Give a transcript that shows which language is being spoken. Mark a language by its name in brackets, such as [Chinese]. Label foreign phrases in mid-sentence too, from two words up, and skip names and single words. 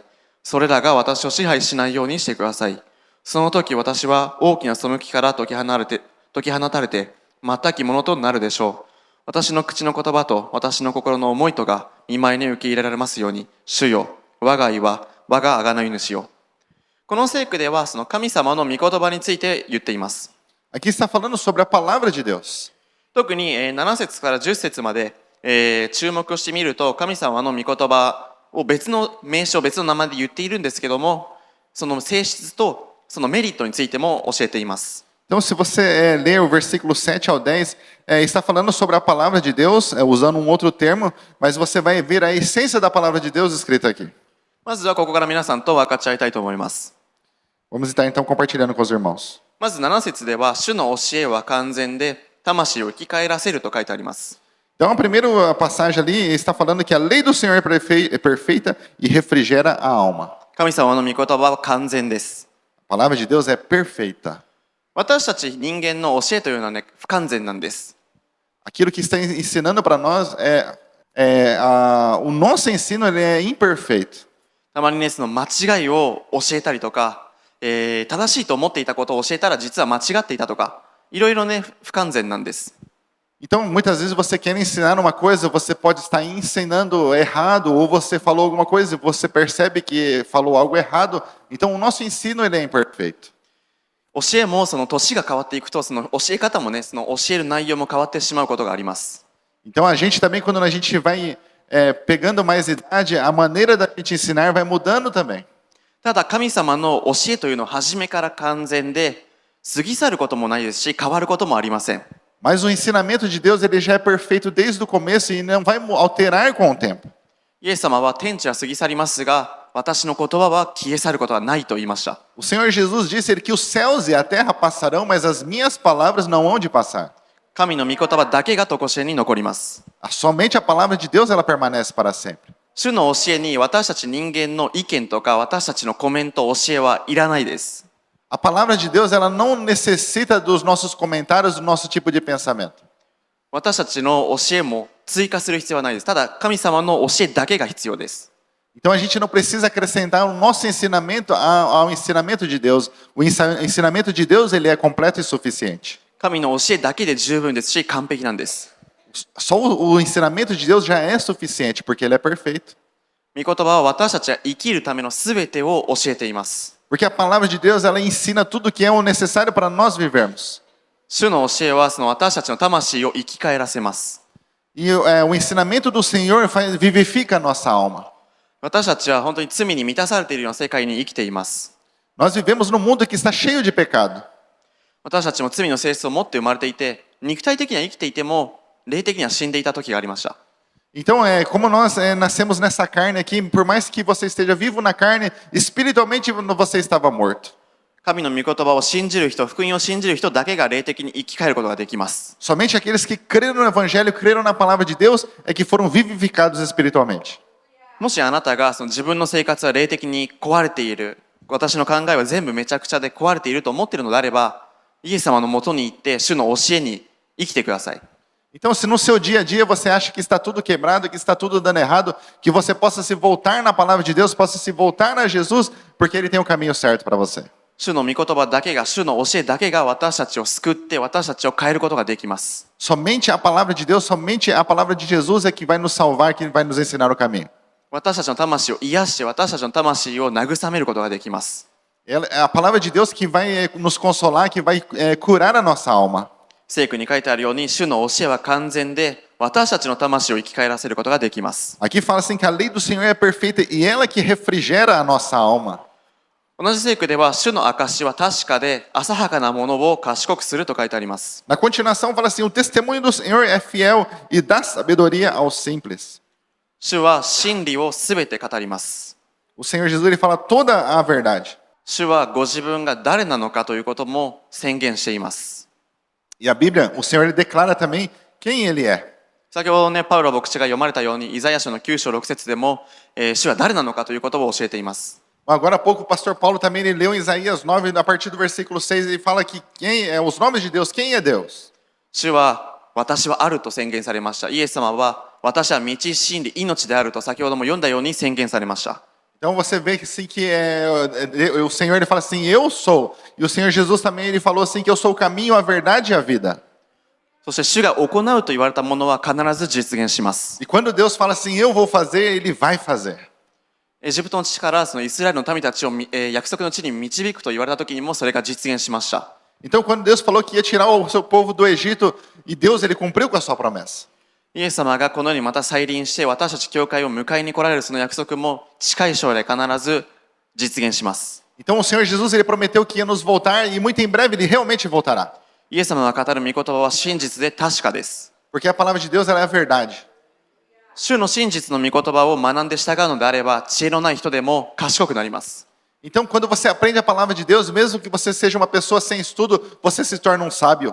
[Japanese] それらが私を支配しないようにしてください。その時私は大きな背きから解き放たれて、全きものとなるでしょう。私の口の言葉と私の心の思いとが見舞いに受け入れられますように。主よ、我が愛は我が贖い主よ。この聖句ではその神様の御言葉について言っています。 [Portuguese] Aqui está falando sobre a palavra de Deus. [Japanese] 特に7節から10節まで注目してみると、神様の御言葉を別の名称、別の名前で言っているんですけども、その性質とそのメリットについても教えています。 [Portuguese] Então, se você ler o versículo 7 ao 10, está falando sobre a palavra de Deus, usando um outro termo, mas você vai ver a essência da palavra de Deus escrita aqui. [Japanese] まずはここから皆さんと分かち合いたいと思います。 [Portuguese] Vamos estar então compartilhando com os irmãos. [Japanese] まず7節では、主の教えは完全で魂を生き返らせると書いてあります。 [Portuguese] Então, a primeira passagem ali está falando que a lei do Senhor é perfeita e refrigera a alma. [Japanese] 神様の御言葉は完全です。 [Portuguese] A palavra de Deus é perfeita. [Japanese] 私たち人間の教えというのはね、不完全なんです。 [Portuguese] Aquilo que está ensinando para nós o nosso ensino ele é imperfeito. [Japanese] たまにね、その間違いを教えたりとか、正しいと思っていたことを教えたら実は間違っていたとか、いろいろね、不完全なんです。 [Portuguese] Então, muitas vezes você quer ensinar uma coisa, você pode estar ensinando errado, ou você falou alguma coisa e você percebe que falou algo errado. Então, o nosso ensino ele é imperfeito. [Japanese] 教えもその年が変わっていくと、その教え方もね、その教える内容も変わってしまうことがあります。 [Portuguese] Então, a gente também, quando a gente vai pegando mais idade, a maneira da gente ensinar vai mudando também. [Japanese] ただ神様の教えというのは初めから完全で、過ぎ去ることもないですし、変わることもありません。 [Portuguese] Mas o ensinamento de Deus ele já é perfeito desde o começo e não vai alterar com o tempo. [Japanese] イエス様は天地は過ぎ去りますが、私の言葉は消え去ることはないと言いました。 [Portuguese] O Senhor Jesus disse que os céus e a terra passarão, mas as minhas palavras não hão de passar. [Japanese] 神の御言葉だけが常しえに残ります。 [Portuguese] Somente a palavra de Deus ela permanece para sempre. [Japanese] 主の教えに私たち人間の意見とか私たちのコメント、教えはいらないです。 [Portuguese] A palavra de Deus ela não necessita dos nossos comentários, do nosso tipo de pensamento. [Japanese] 私たちの教えも追加する必要はないです。ただ神様の教えだけが必要です。 [Portuguese] Então a gente não precisa acrescentar o nosso ensinamento ao ensinamento de Deus. O ensinamento de Deus ele é completo e suficiente. [Japanese] 神の教えだけで十分ですし、完璧なんです。 [Portuguese] Só o ensinamento de Deus já é suficiente porque ele é perfeito. [Japanese] 御言葉は私たちが生きるためのすべてを教えています。 [Portuguese] Porque a palavra de Deus ela ensina tudo o que é o necessário para nós vivermos. [Japanese] 主の教えはその私たちの魂を生き返らせます。 [Portuguese] E o ensinamento do Senhor vivifica a nossa alma. [Japanese] 私たちは本当に罪に満たされているような世界に生きています。 [Portuguese] Nós vivemos num mundo que está cheio de pecado. [Japanese] 私たちも罪の性質を持って生まれていて、肉体的には生きていても霊的には死んでいた時がありました。 [Portuguese] Então, como nós nascemos nessa carne aqui, por mais que você esteja vivo na carne, espiritualmente você estava morto. [Japanese] 神の御言葉を信じる人、福音を信じる人だけが霊的に生き返ることができます。 [Portuguese] Somente aqueles que creram no Evangelho, creram na palavra de Deus, é que foram vivificados espiritualmente. [Japanese] もしあなたがその自分の生活は霊的に壊れている、私の考えは全部めちゃくちゃで壊れていると思っているのであれば、イエス様のもとに行って主の教えに生きてください。 [Portuguese] Então, se no seu dia a dia você acha que está tudo quebrado, que está tudo dando errado, que você possa se voltar na palavra de Deus, possa se voltar a Jesus, porque Ele tem o caminho certo para você. [Japanese] 主の御言葉だけが、主の教えだけが私たちを救って私たちを変えることができます。 [Portuguese] Somente a palavra de Deus, somente a palavra de Jesus é que vai nos salvar, que vai nos ensinar o caminho. [Japanese] 私たちの魂を癒して私たちの魂を慰めることができます。 [Portuguese] É a palavra de Deus que vai nos consolar, que vai curar a nossa alma. [Japanese] 聖句に書いてあるように、主の教えは完全で私たちの魂を生き返らせることができます。 [Portuguese] Aqui fala assim que a lei do Senhor é perfeita e ela que refrigera a nossa alma. [Japanese] 同じ聖句では、主の証は確かで浅はかなものを賢くすると書いてあります。 [Portuguese] Na continuação fala assim, o testemunho do Senhor é fiel e dá sabedoria aos simples. [Japanese] 主は真理をすべて語ります。 [Portuguese] O Senhor Jesus ele fala toda a verdade. [Japanese] 主はご自分が誰なのかということも宣言しています。 [Portuguese] E a Bíblia, o Senhor ele declara também quem ele é. [Japanese] 先ほどね、パウロ牧師が読まれたように、イザヤ書の9章6節でも、主は誰なのかということを教えています。 [Portuguese] Agora há pouco o pastor Paulo também ele leu em Isaías 9, a partir do versículo 6, ele fala que os nomes de Deus, quem é Deus? [Japanese] 主は私はあると宣言されました。イエス様は私は道、真理、命であると先ほども読んだように宣言されました。 [Portuguese] Então você vê assim que o Senhor ele fala assim, eu sou. E o Senhor Jesus também ele falou assim que eu sou o caminho, a verdade e a vida. [Japanese] そして主が行うと言われたものは必ず実現します。 [Portuguese] E quando Deus fala assim, eu vou fazer, ele vai fazer. [Japanese] エジプトの地からそのイスラエルの民たちを約束の地に導くと言われた時にもそれが実現しました。 [Portuguese] Então quando Deus falou que ia tirar o seu povo do Egito, e Deus ele cumpriu com a sua promessa. [Japanese] イエス様がこの世にまた再臨して私たち教会を迎えに来られるその約束も近い将来必ず実現します。 [Portuguese] Então o Senhor Jesus ele prometeu que ia nos voltar e muito em breve ele realmente voltará. [Japanese] イエス様が語る御言葉は真実で確かです。 [Portuguese] Porque a palavra de Deus ela é a verdade. [Japanese] 主の真実の御言葉を学んで従うのであれば知恵のない人でも賢くなります。 [Portuguese] Então quando você aprende a palavra de Deus, mesmo que você seja uma pessoa sem estudo, você se torna um sábio.